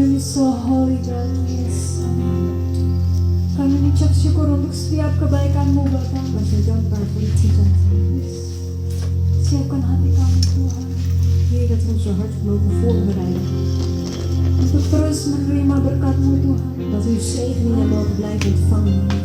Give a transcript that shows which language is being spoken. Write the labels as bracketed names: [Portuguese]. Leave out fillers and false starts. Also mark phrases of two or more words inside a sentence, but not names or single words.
[English] So holy God, yes. [Indonesian] Kami mengucap syukur untuk setiap kebaikan-Mu Bapa. [Dutch] wij zijn dankbaar voor uw toezicht. [Indonesian] Siapkan hati kami Tuhan [Dutch] Heer, dat we onze hart mogen voorbereiden. [Indonesian] untuk terus menerima berkat-Mu Tuhan. [Dutch] Dat we uw zegeningen mogen blijven ontvangen.